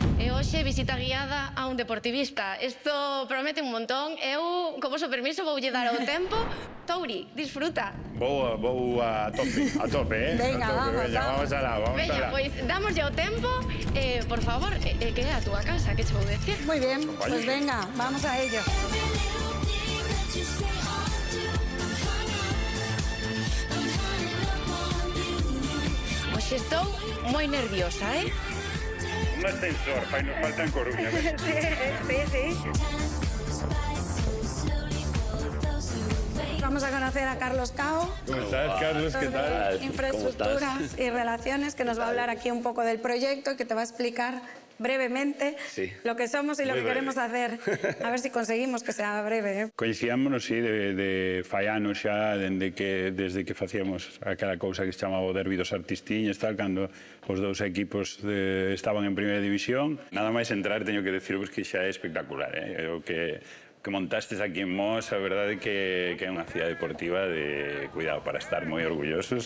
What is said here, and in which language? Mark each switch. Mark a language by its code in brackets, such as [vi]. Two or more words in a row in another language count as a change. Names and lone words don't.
[gl] E hoxe visita guiada a un deportivista. Isto promete un montón. Eu, con vosso permiso, voulle dar o tempo. Touri, disfruta. Vou a tope, Venga, vamos alá, vamos Veña, alá. pois damoslle o tempo. Por favor, que é a túa casa, que che vou decir? [es] Muy bien, pues venga, vamos a ello. [gl] Hoxe estou moi nerviosa, [es] Un ascensor, nos falta en Coruña. Sí. Vamos a conocer a Carlos Cao. ¿Cómo estás, Carlos? ¿Qué tal? Infraestructuras y relaciones, que nos va a hablar aquí un poco del proyecto y que te va a explicar brevemente lo que somos y lo que queremos hacer. A ver si conseguimos que sea breve. [gl] Coñecíamonos, sí, de fai anos xa, desde que facíamos aquela cousa que se chamaba o derbi dos artistiñas, tal, cando os dous equipos estaban en primeira división. Nada máis entrar, teño que deciros que xa é espectacular, o que montastes aquí en Mos, a verdade que é unha cidade deportiva de cuidado, para estar moi orgullosos.